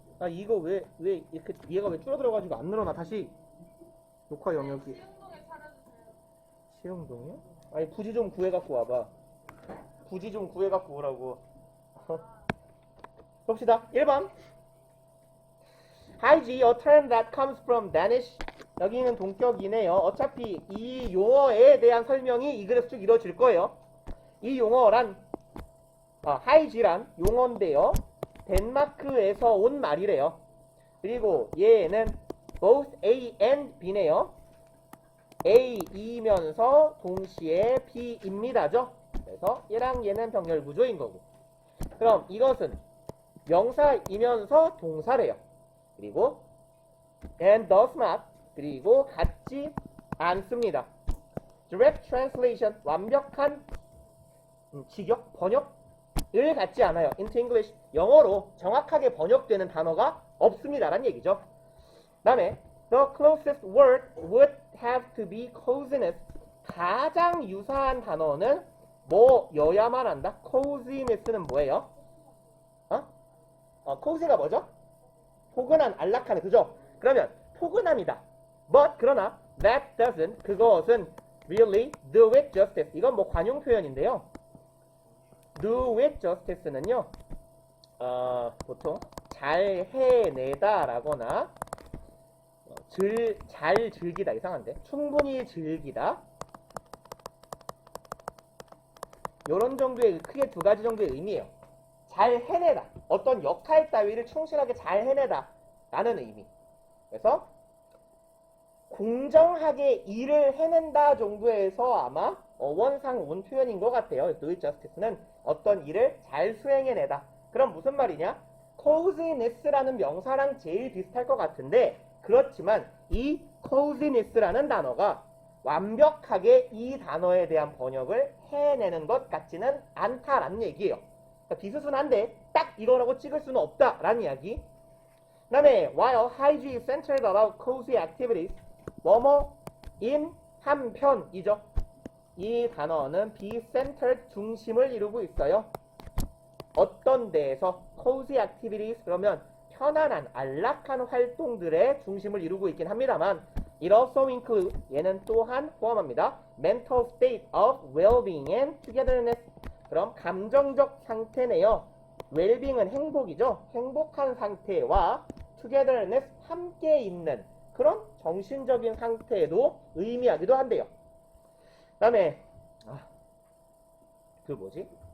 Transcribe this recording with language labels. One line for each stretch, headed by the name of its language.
Korean: 이거 왜 이렇게 얘가 왜 줄어들어가지고 안 늘어나? 다시 녹화 영역이. 시흥동에 차려주세요. 시흥동이요? 아니 부지 좀 구해갖고 와봐. 부지 좀 구해갖고 오라고. 봅시다. 1번.
English: 하이지, a term that comes from Danish.
Korean: 여기는 동격이네요. 어차피 이 용어에 대한 설명이 이 글에서 쭉 이루어질 거예요. 이 용어란 하이지란 용어인데요. 덴마크에서 온 말이래요. 그리고 얘는 both A and B네요. A이면서 동시에 B입니다죠. 그래서 얘랑 얘는 병렬 구조인 거고. 그럼 이것은 명사이면서 동사래요. 그리고
English: and does not
Korean: 그리고 같지 않습니다.
English: Direct translation
Korean: 완벽한 직역 번역을 갖지 않아요.
English: Into English
Korean: 영어로 정확하게 번역되는 단어가 없습니다라는 얘기죠.
English: 다음에 the closest word would have to be coziness.
Korean: 가장 유사한 단어는 뭐여야만 한다? coziness는 뭐예요? cozy가 뭐죠? 포근한, 안락한, 그죠? 그러면 포근함이다.
English: But
Korean: 그러나
English: that doesn't
Korean: 그것은
English: really do it justice.
Korean: 이건 뭐 관용 표현인데요. do it justice는요. 보통 잘 해내다라거나 잘 즐기다 이상한데 충분히 즐기다 요런 정도의 크게 두 가지 정도의 의미예요. 잘 해내다 어떤 역할 따위를 충실하게 잘 해내다 라는 의미. 그래서 공정하게 일을 해낸다 정도에서 아마 어원상 온 표현인 것 같아요. do it justice는 어떤 일을 잘 수행해내다. 그럼 무슨 말이냐? coziness라는 명사랑 제일 비슷할 것 같은데 그렇지만 이 coziness라는 단어가 완벽하게 이 단어에 대한 번역을 해내는 것 같지는 않다라는 얘기예요. 그러니까 비스순한데 딱 이거라고 찍을 수는 없다라는 이야기. 그 다음에
English: while Haiji is centered around cozy activities
Korean: 뭐뭐인 한편이죠. 이 단어는
English: be centered
Korean: 중심을 이루고 있어요. 어떤 데에서
English: cozy activities
Korean: 그러면 편안한 안락한 활동들의 중심을 이루고 있긴 합니다만
English: it also include
Korean: 얘는 또한 포함합니다.
English: mental state of well-being and togetherness.
Korean: 그럼 감정적 상태네요. well-being은 행복이죠. 행복한 상태와 togetherness 함께 있는 그런 정신적인 상태도 의미하기도 한대요. 그 다음에 그 뭐지?